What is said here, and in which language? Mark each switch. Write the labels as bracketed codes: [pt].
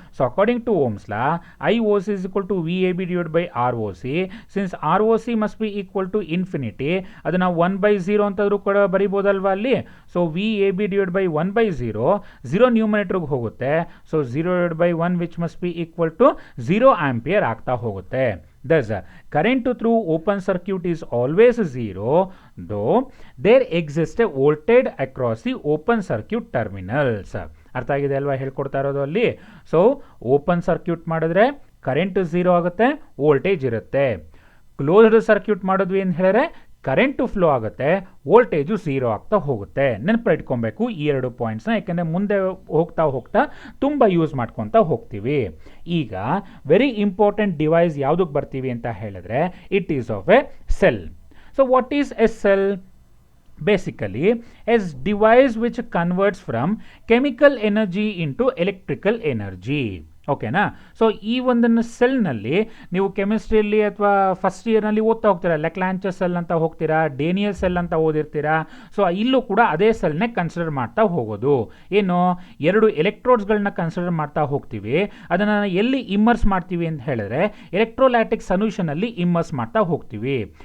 [en] So according to Ohm's law I O C is equal to V A B divide by R O C. Since R O C must be equal to infinity, [kn] ಅದನ್ನು 1/0 ಅಂತಾದರೂ ಕೂಡ ಬರಿಬೋದಲ್ವಾ ಅಲ್ಲಿ. So we A B divide by 1/0, 0 ನ್ಯೂಮರೇಟರ್ಗೆ ಹೋಗುತ್ತೆ. So 0/1 which must be equal to 0 ampere ಆಗ್ತಾ ಹೋಗುತ್ತೆ. [en] Thus, current through open circuit is always 0, though there exists a voltage across the open circuit terminals. [kn] ಅರ್ಥ ಆಗಿದೆ ಅಲ್ವಾ ಹೇಳ್ಕೊಡ್ತಾ ಇರೋದು ಅಲ್ಲಿ. ಸೊ ಓಪನ್ ಸರ್ಕ್ಯೂಟ್ ಮಾಡಿದ್ರೆ ಕರೆಂಟ್ 0 ಆಗುತ್ತೆ, ವೋಲ್ಟೇಜ್ ಇರುತ್ತೆ. ಕ್ಲೋಸ್ಡ್ ಸರ್ಕ್ಯೂಟ್ ಮಾಡಿದ್ವಿ ಅಂತ ಹೇಳಿದ್ರೆ ಕರೆಂಟು ಫ್ಲೋ ಆಗುತ್ತೆ, ವೋಲ್ಟೇಜು 0 ಆಗ್ತಾ ಹೋಗುತ್ತೆ. ನೆನಪಿಟ್ಕೊಬೇಕು ಈ 2 ಪಾಯಿಂಟ್ಸ್ನ, ಯಾಕೆಂದರೆ ಮುಂದೆ ಹೋಗ್ತಾ ಹೋಗ್ತಾ ತುಂಬ ಯೂಸ್ ಮಾಡ್ಕೊತಾ ಹೋಗ್ತೀವಿ. ಈಗ ವೆರಿ ಇಂಪಾರ್ಟೆಂಟ್ ಡಿವೈಸ್ ಯಾವುದಕ್ಕೆ ಬರ್ತೀವಿ ಅಂತ ಹೇಳಿದ್ರೆ [en] It is of a cell. So what is a cell? Basically, a device which converts from chemical energy into electrical energy. [kn] ಓಕೆನಾ. ಸೊ ಈ ಒಂದನ್ನು ಸೆಲ್ನಲ್ಲಿ ನೀವು ಕೆಮಿಸ್ಟ್ರಿಯಲ್ಲಿ ಅಥವಾ ಫಸ್ಟ್ ಇಯರ್ನಲ್ಲಿ ಓದ್ತಾ ಹೋಗ್ತೀರಾ. ಲೆಕ್ಲಾಂಚರ್ ಸೆಲ್ ಅಂತ ಹೋಗ್ತೀರಾ, ಡೇನಿಯಲ್ ಸೆಲ್ ಅಂತ ಓದಿರ್ತೀರಾ. ಸೊ ಇಲ್ಲೂ ಕೂಡ ಅದೇ ಸೆಲ್ನೇ ಕನ್ಸಿಡರ್ ಮಾಡ್ತಾ ಹೋಗೋದು. ಏನು, 2 ಎಲೆಕ್ಟ್ರೋಡ್ಸ್ಗಳನ್ನ ಕನ್ಸಿಡರ್ ಮಾಡ್ತಾ ಹೋಗ್ತೀವಿ. ಅದನ್ನು ಎಲ್ಲಿ ಇಮ್ಮರ್ಸ್ ಮಾಡ್ತೀವಿ ಅಂತ ಹೇಳಿದ್ರೆ ಎಲೆಕ್ಟ್ರೋಲೈಟಿಕ್ ಸೊಲ್ಯೂಷನಲ್ಲಿ ಇಮ್ಮರ್ಸ್ ಮಾಡ್ತಾ ಹೋಗ್ತೀವಿ.